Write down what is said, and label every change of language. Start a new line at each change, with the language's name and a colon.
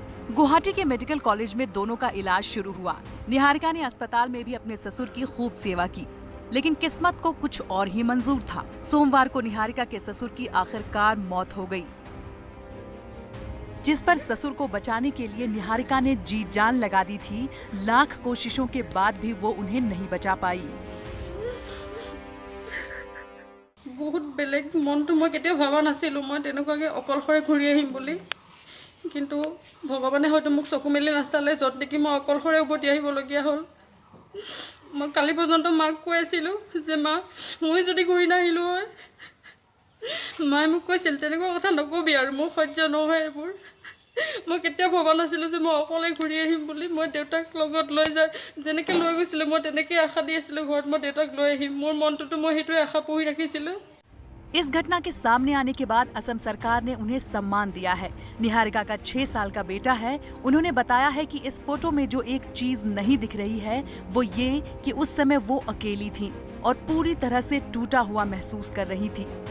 Hindi: गुवाहाटी के medical college में दोनों का इलाज शुरू हुआ। निहारिका ने अस्पताल में भी अपने ससुर की खूब सेवा की, लेकिन किस्मत को कुछ और ही मंजूर था। सोमवार को निहारिका के ससुर की आखिरकार मौत हो गई, जिस पर ससुर को बचाने के लिए निहारिका ने जी जान लगा दी थी। लाख कोशिशों के बाद भी वो उन्हें नहीं बचा पाई।
Assamese: बहुत बेलेग मनটো मैं केতিয়াও ভাবা নাছিলো মই তেনেকুৱাকে অকলশৰে ঘূৰি আহিম বুলি, কিন্তু ভগৱানে হয়তো মোক চকু মেলি নাচালে, যত দেখি মই অকলশৰে উভতি আহিবলগীয়া হ'ল। মই কালি পৰ্যন্ত মাক কৈ আছিলো যে মা মই যদি ঘূৰি নাহিলো হয়, মায়ে মোক কৈছিল তেনেকুৱা কথা নকবি আৰু মোৰ সহ্য নহয় এইবোৰ। মই কেতিয়াও ভবা নাছিলো যে মই অকলে ঘূৰি আহিম বুলি। মই দেউতাক লগত লৈ যায় যেনেকৈ লৈ গৈছিলোঁ মই তেনেকৈ আশা দি আছিলোঁ ঘৰত মই দেউতাক লৈ আহিম। মোৰ মনটোতো মই সেইটোৱে আশা পুহি ৰাখিছিলোঁ।
Hindi: इस घटना के सामने आने के बाद असम सरकार ने उन्हें सम्मान दिया है। निहारिका का 6 साल का बेटा है। उन्होंने बताया है कि इस फोटो में जो एक चीज नहीं दिख रही है वो ये कि उस समय वो अकेली थी और पूरी तरह से टूटा हुआ महसूस कर रही थी।